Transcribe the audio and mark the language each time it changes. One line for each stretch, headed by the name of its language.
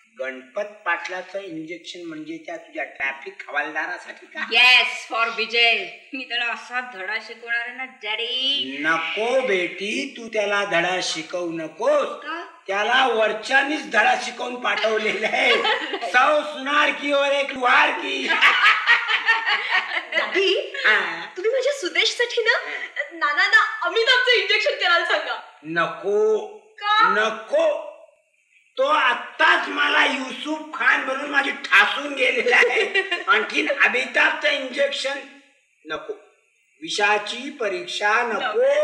Marathi: Ganpat पाटलाचं injection म्हणजे त्या तुझ्या ट्रॅफिक हवालदारासाठी का?
English: Yes, for Vijay.
Marathi: मी त्याला असा धडा शिकवणार आहे ना डॅडी. नको बेटी, तू त्याला धडा शिकवू नकोस, त्याला वरच्यानीच धडा शिकवून पाठवलेला आहे.
Hindi: सौ सुनार की और एक लुहार की.
Marathi: दादी, तुम्ही माझ्या सुदेशसाठी ना नाना अमिताभचं इंजेक्शन करायला सांगा. नको नको, तो आत्ताच मला युसुफ खान बनून माझी ठासून गेलेला आहे. आणखीन अमिताभचं इंजेक्शन नको, विषाची परीक्षा नको.